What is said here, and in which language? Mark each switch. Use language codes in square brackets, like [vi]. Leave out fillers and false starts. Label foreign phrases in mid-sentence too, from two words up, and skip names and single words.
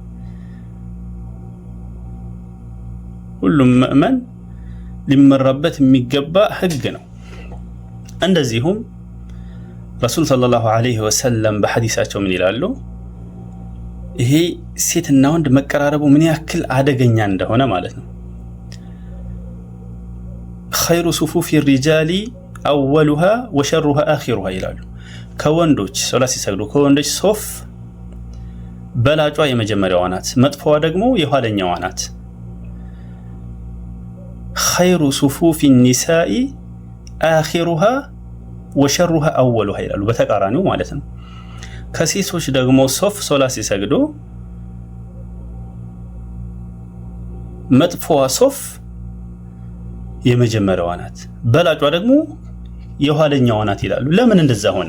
[am] ሁሉም ሙእመን ሊመራበት የሚገባ ህግ ነው። እንደዚሁም ረሱል [ar] صلى الله عليه وسلم [am] በሐዲሳቸው ምን ይላሉ? ይሄ ሴትና ወንድ መቀራረቡ ምን ያክል አደገኛ እንደሆነ ማለት ነው። [ar] خير صفوف الرجال أولها وشرها آخرها [am] ይላሉ። ከወንዶች ሶላት ሲሰግዱ ከወንዶች ሶፍ በላጯ የመጀመሪያዋ ናት፣ መጥፎዋ ደግሞ የኋለኛዋ ናት። [ar] خير صفوف النساء آخرها وشرها أولها [am] ይላሉ። በተቃራኒው ማለት ነው። ከሴቶች ደግሞ ሶፍ ሶላት ሲሰግዱ መጥፎዋ ሶፍ የመጀመሪያዋ ናት፣ በላጯ ደግሞ የኋለኛዋ ናት ይላሉ። ለምን እንደዛ ሆነ?